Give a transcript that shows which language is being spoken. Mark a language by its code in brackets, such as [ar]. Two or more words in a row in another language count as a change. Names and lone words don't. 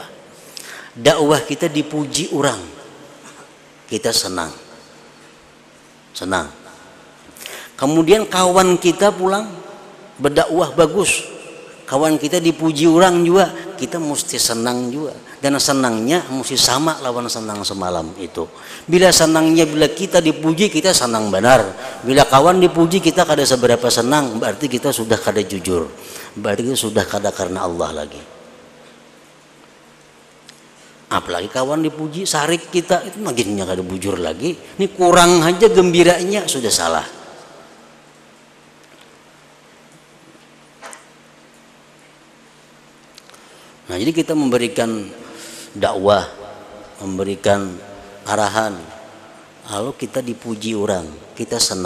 [id] Dakwah kita dipuji orang, kita senang. Kemudian kawan kita pulang berdakwah bagus, kawan kita dipuji orang juga, kita mesti senang juga. Dan senangnya mesti sama lawan senang semalam itu. Bila senangnya, bila kita dipuji kita senang benar. Bila kawan dipuji kita kada seberapa senang, berarti kita sudah kada jujur. Berarti kita sudah kada karena Allah lagi. Apalagi kawan dipuji sarik kita, [bjn] itu makinnya kada bujur lagi. [id] Ini kurang aja gembiranya sudah salah. Nah, jadi kita memberikan dakwah, memberikan arahan, lalu kita dipuji orang, kita senang.